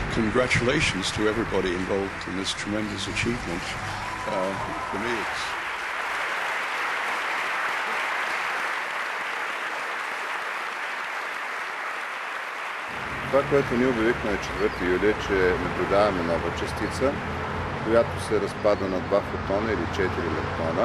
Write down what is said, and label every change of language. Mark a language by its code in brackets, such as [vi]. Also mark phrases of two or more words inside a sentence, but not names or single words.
[en] congratulations to everybody involved in this tremendous achievement. For me, it's [bg] това, което ние обявихме на 4 юли е, че наблюдаваме нова частица, която се разпада на 2 фотона или 4 електрона.